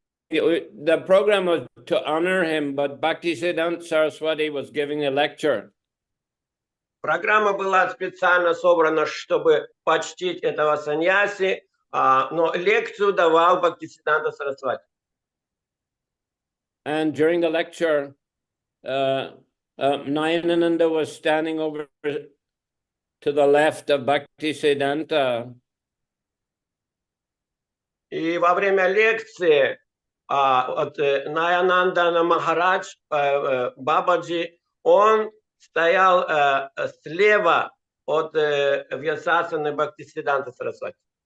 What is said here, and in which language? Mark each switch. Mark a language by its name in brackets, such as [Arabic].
[English] The program was to honor him, but Bhaktisiddhanta Saraswati was giving a lecture. [Russian] Программа была специально собрана, чтобы почтить этого саньяси, но лекцию давал Бхактисиданта Сарасвати. [English] And during the lecture, Nayanananda was standing over to the left of Bhaktisiddhanta. [Russian] И во время лекции Наянанда Махарадж, Бабаджи, он стоял слева от Вьясасаны Бхактисиданта Сарасвати.